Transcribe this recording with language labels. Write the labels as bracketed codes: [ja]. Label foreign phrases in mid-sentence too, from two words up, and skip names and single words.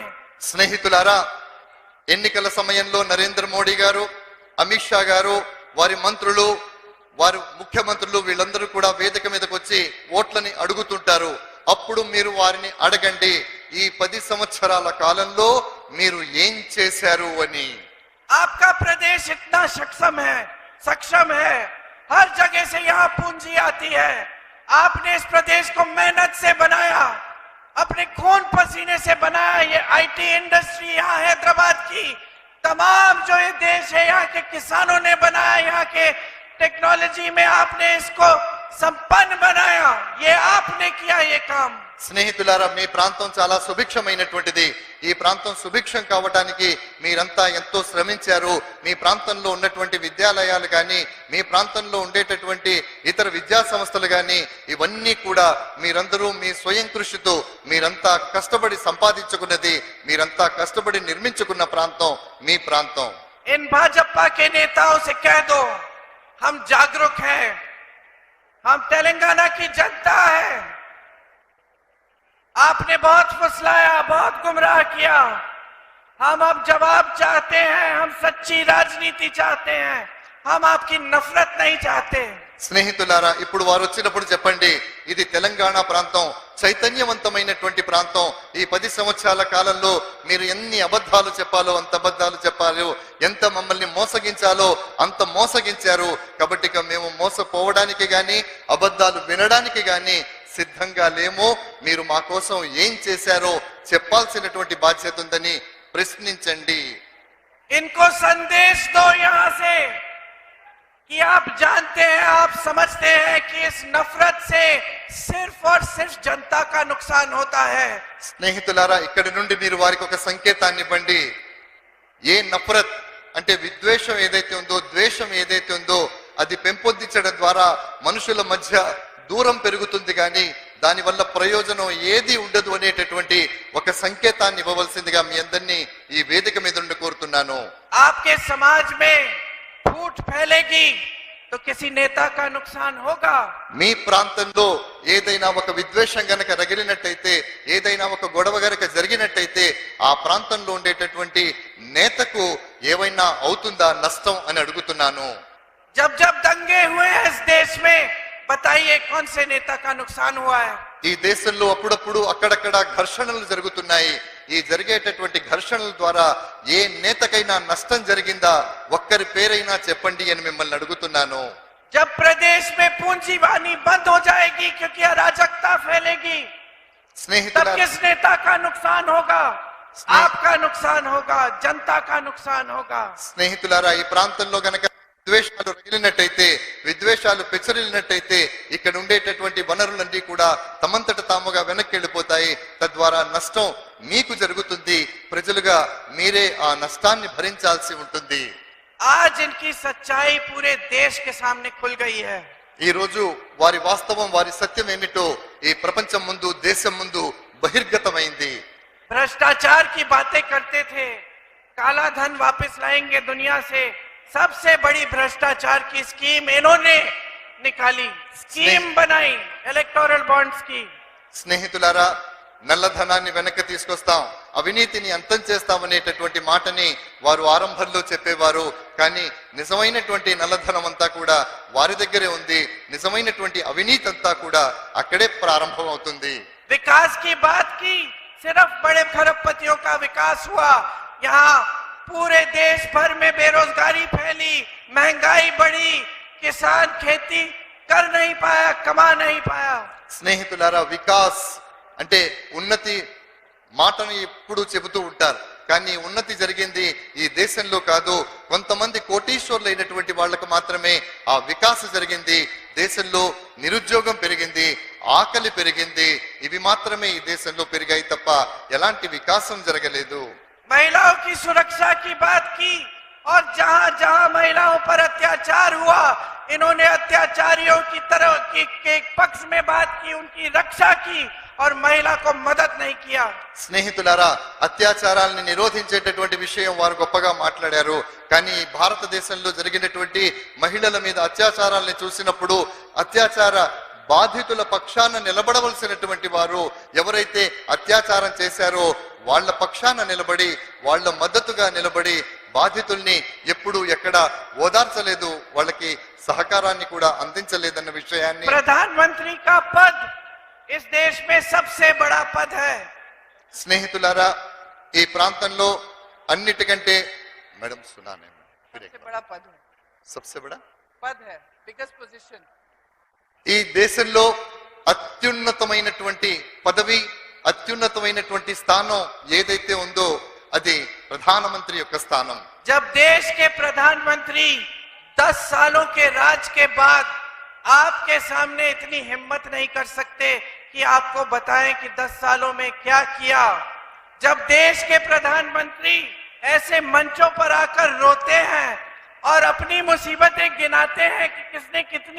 [te] స్నేహితులారా, ఎన్నికల సమయంలో నరేంద్ర మోడీ గారు, అమిత్ షా గారు, వారి మంత్రులు, వారి ముఖ్యమంత్రులు వీళ్ళందరూ కూడా వేదిక మీదకి వచ్చి ఓట్లని అడుగుతుంటారు. అప్పుడు మీరు వారిని అడగండి, ఈ 10 సంవత్సరాల కాలంలో మీరు ఏం చేశారు అని. [hi] आपका प्रदेश इतना सक्षम है, हर जगह से यहाँ पूंजी आती है। आपने इस प्रदेश को मेहनत से बनाया, अपने खून पसीने से बनाया ये [en] IT industry [hi] यहाँ हैदराबाद की, तमाम जो ये देश है यहाँ के किसानों ने बनाया, यहाँ के टेक्नोलॉजी में आपने इसको संपन्न बनाया, ये आपने किया ये काम। [te] స్నేహితులారా, మీ ప్రాంతం చాలా సుభిక్షమైనటువంటిది. ఈ ప్రాంతం సుభిక్షం కావటానికి మీరంతా ఎంతో శ్రమించారు. మీ ప్రాంతంలో ఉన్నటువంటి విద్యాలయాలు కానీ, మీ ప్రాంతంలో ఉండేటటువంటి ఇతర విద్యా సంస్థలు కానీ, ఇవన్నీ కూడా మీరందరూ మీ స్వయం కృషితో మీరంతా కష్టపడి సంపాదించుకున్నది, మీరంతా కష్టపడి నిర్మించుకున్న ప్రాంతం మీ ప్రాంతం. [hi] इन भाजपा के नेताओं से कह दो, हम जागरूक हैं, हम तेलंगाना की जनता है। आपने बहुत फुसलाया, बहुत गुमराह किया, हम अब जवाब चाहते हैं, हम सच्ची राजनीति चाहते हैं, हम आपकी नफरत नहीं चाहते। [te] స్నేహితులారా, ఇప్పుడు వారు వచ్చినప్పుడు చెప్పండి, ఇది తెలంగాణ ప్రాంతం, చైతన్యవంతమైనటువంటి ప్రాంతం. ఈ 10 సంవత్సరాల కాలంలో మీరు ఎన్ని అబద్ధాలు చెప్పాలో అంత అబద్ధాలు చెప్పారు, ఎంత మమ్మల్ని మోసగించాలో అంత మోసగించారు. కాబట్టి ఇక మేము మోసపోవడానికి గాని అబద్ధాలు వినడానికి గాని సిద్ధంగా లేమో. మీరు మా కోసం ఏం చేశారో చెప్పాల్సినటువంటి బాధ్యత ఉందని ప్రశ్నించండి. [hi] इनको संदेश दो यहाँ से कि आप जानते हैं, आप समझते हैं कि इस नफरत से सिर्फ और सिर्फ जनता का नुकसान होता है। [te] స్నేహితులారా, ఇక్కడి నుండి మీరు వారికి ఒక సంకేతాన్ని ఇవ్వండి. ఏ నఫరత్ అంటే విద్వేషం ఏదైతే ఉందో, ద్వేషం ఏదైతే ఉందో, అది పెంపొందించడం ద్వారా మనుషుల మధ్య దూరం పెరుగుతుంది కానీ దానివల్ల ప్రయోజనం ఏది ఉండదు అనేటటువంటి ఒక సంకేతాన్ని ఇవ్వవలసిందిగా మీ అందరినీ ఈ వేదిక మీద నుండి కోరుతున్నాను. [hi] आपके समाज में फूट फैलेगी तो किसी नेता का नुकसान होगा। [te] మీ ప్రాంతంలో ఏదైనా ఒక విద్వేషం గనక రగిలినట్టయితే, ఏదైనా ఒక గొడవ గనక జరిగినట్టయితే ఆ ప్రాంతంలో ఉండేటటువంటి నేతకు ఏమైనా అవుతుందా నష్టం అని అడుగుతున్నాను. [hi] जब जब दंगे हुए हैं इस देश में, बताइए कौन से नेता का नुकसान हुआ है? [te] ఈ దేశంలో అప్పుడప్పుడు అక్కడక్కడ ఘర్షణలు జరుగుతున్నాయి. ఈ జరిగేటటువంటి ఘర్షణల ద్వారా ఏ నేతకైనా నష్టం జరిగిందా? ఒక్కరి పేరైనా చెప్పండి అని మిమ్మల్ని అడుగుతున్నాను. [hi] जब प्रदेश में पूंजीवादी बंद हो जाएगी क्योंकि अराजकता फैलेगी, तब [te] స్నేహితులారా, [hi] किस नेता का नुकसान होगा? आपका नुकसान होगा, जनता का नुकसान होगा। [te] స్నేహితులారా, ఈ ప్రాంతంలో గనక విద్వేషాలు రగిలినట్టయితే, విద్వేషాలు పెచ్చరిల్లినట్టయితే ఇక్కడ ఉండేటటువంటి వనరులన్నీ కూడా తమంతట తాముగా వెనక్కి వెళ్ళిపోతాయి. తద్వారా నష్టం మీకు జరుగుతుంది. ప్రజలుగా మీరే ఆ నష్టాన్ని భరించాల్సి ఉంటుంది. [hi] आज इनकी सच्चाई पूरे देश के सामने खुल गई है। [te] ఈ రోజు వారి వాస్తవం, వారి సత్యం ఏమిటో ఈ ప్రపంచం ముందు, దేశం ముందు బహిర్గతమైంది. [hi] भ्रष्टाचार की बातें करते थे, काला धन वापस लाएंगे दुनिया से, सबसे बड़ी भ्रष्टाचार की स्कीम इन्होंने निकाली, स्कीम बनाई [en] electoral bonds [hi] की। [te] స్నేహితులారా, నల్లధనాన్ని వెనక్కి తీసుకొస్తాం, అవినీతిని అంతం చేస్తామనేటటువంటి మాటని వారు ఆరంభంలో చెప్పేవారు. కానీ నిజమైనటువంటి నల్లధనం అంతా కూడా వారి దగ్గరే ఉంది. నిజమైనటువంటి అవినీతి అంతా కూడా అక్కడే ప్రారంభం అవుతుంది. [hi] विकास की बात की, सिर्फ बड़े खरबपतियों का विकास हुआ। यहाँ पूरे देश भर में बेरोजगारी फैली, महंगाई बढ़ी, किसान खेती कर नहीं पाया, कमा नहीं पाया। [te] స్నేహితులారా, వికాస్ అంటే ఉన్నతి మాటను ఎప్పుడు చెబుతూ ఉంటారు. కానీ ఉన్నతి జరిగింది ఈ దేశంలో కాదు, కొంతమంది కోటీశ్వర్లు అయినటువంటి వాళ్లకు మాత్రమే ఆ వికాస జరిగింది. దేశంలో నిరుద్యోగం పెరిగింది, ఆకలి పెరిగింది. ఇవి మాత్రమే ఈ దేశంలో పెరిగాయి తప్ప ఎలాంటి వికాసం జరగలేదు. [hi] महिलाओं की सुरक्षा की बात की, और जहां जहां महिलाओं पर अत्याचार हुआ, इन्होंने अत्याचारियों की तरह के पक्ष में बात की, उनकी रक्षा की और महिला को मदद नहीं किया। [te] స్నేహితులారా, అత్యాచారాలను నిరోధించేటటువంటి విషయం వారు గొప్పగా మాట్లాడారు. కానీ భారతదేశంలో జరిగినటువంటి మహిళల మీద అత్యాచారాలను చూసినప్పుడు అత్యాచార బాధితుల పక్షాన నిలబడవలసినటువంటి వారు ఎవరైతే అత్యాచారం చేశారో వాళ్ళ పక్షాన నిలబడి, వాళ్ళ మద్దతుగా నిలబడి బాధితుల్ని ఎప్పుడు ఎక్కడ ఓదార్చలేదు, వాళ్ళకి సహకారాన్ని కూడా అందించలేదన్న విషయాన్ని. [hi] प्रधानमंत्री का पद इस देश में सबसे बड़ा पद है। [te] స్నేహితులారా, ఈ ప్రాంతంలో అన్నిటికంటే మేడం సునానే [hi] सबसे बड़ा पद है, सबसे बड़ा पद है, [en] biggest position. [te] ఈ దేశంలో అత్యున్నతమైనటువంటి పదవి, అత్యున్నతమైనటువంటి స్థానం ఏదైతే ఉందో అది ప్రధానమంత్రి యొక్క స్థానం. [hi] जब देश के प्रधानमंत्री 10 सालों के राज के बाद आपके सामने इतनी हिम्मत नहीं कर सकते कि आपको बताएं कि 10 सालों में क्या किया, जब देश के प्रधानमंत्री ऐसे मंचों पर आकर रोते हैं और अपनी मुसीबतें गिनाते हैं कि किसने कितनी